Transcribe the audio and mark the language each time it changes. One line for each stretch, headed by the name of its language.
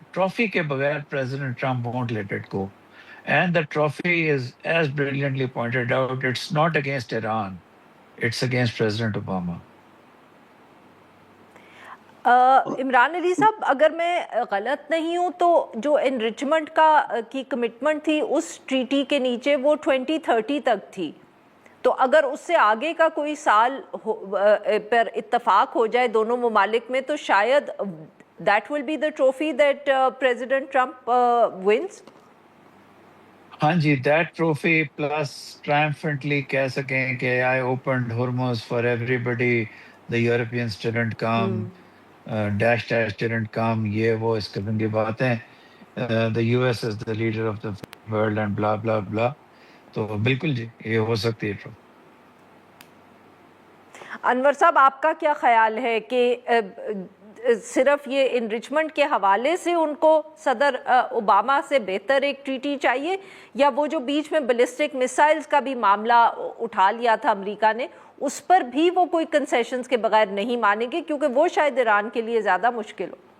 Urdu: Trophy کے بغیر
English: President Trump won't let it go. And the trophy is, as brilliantly pointed out, it's not against Iran, it's against President Obama.
Urdu: Imran علی صاحب، اگر میں غلط نہیں ہوں تو جو انریچمنٹ کی کمٹمنٹ تھی اس ٹریٹی کے نیچے وہ 2030 تک تھی. تو اگر اس سے آگے کا کوئی سال پر اتفاق ہو جائے دونوں ممالک میں تو شاید
English: that will be the trophy that President Trump wins. ہاں جی، that trophy plus triumphantly
Urdu: کہہ سکیں کہ
English: I opened Hormuz for everybody, the Europeans didn't come, dash didn't come,
Urdu: یہ وہ اس قسم کی باتیں.
English: The U S is the leader of the world and blah blah blah.
Urdu: تو بالکل جی یہ ہو سکتی ہے. انور صاحب، آپ کا کیا خیال ہے کہ صرف یہ انریچمنٹ کے حوالے سے ان کو صدر اوباما سے بہتر ایک ٹریٹی چاہیے، یا وہ جو بیچ میں بیلسٹک میسائلز کا بھی معاملہ اٹھا لیا تھا امریکہ نے، اس پر بھی وہ کوئی کنسیشنز کے بغیر نہیں مانیں گے، کیونکہ وہ شاید ایران کے لیے زیادہ مشکل ہو؟